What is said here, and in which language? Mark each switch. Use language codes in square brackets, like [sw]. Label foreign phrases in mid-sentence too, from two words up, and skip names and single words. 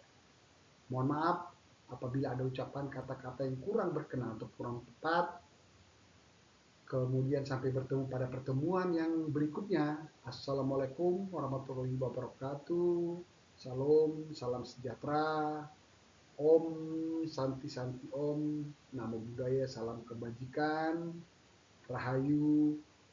[id] Mohon maaf apabila ada ucapan kata-kata yang kurang berkenan atau kurang tepat. Kemudian sampai bertemu pada pertemuan yang berikutnya. [ar] السلام عليكم ورحمة الله وبركاته. [id] Salam, salam sejahtera. [sa] ॐ शान्ति शान्ति ॐ. [pi] Namo Buddhaya, [id] salam kebajikan. Rahayu.